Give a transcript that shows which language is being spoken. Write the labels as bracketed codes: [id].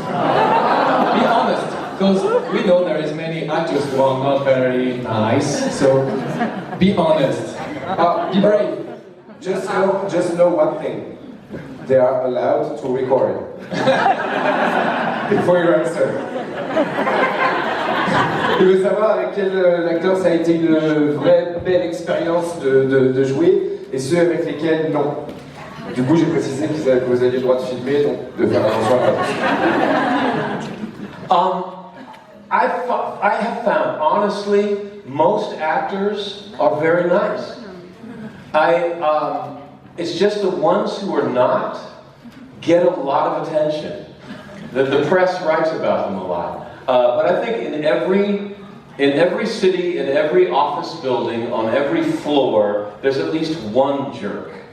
[en] Be honest, because we know there is many actors who are not very nice, so be honest. Be brave. Just know one thing. They are allowed to record before you answer. [fr] Je veux savoir avec quel acteur ça a été une vraie belle expérience de jouer et ceux avec lesquels non. Du coup, j'ai précisé que vous aviez le droit de filmer, donc de faire attention à la [en] I have found, honestly, most actors are very nice. It's just the ones who are not get a lot of attention. The press writes about them a lot. But I think in every city, in every office building, on every floor, there's at least one jerk.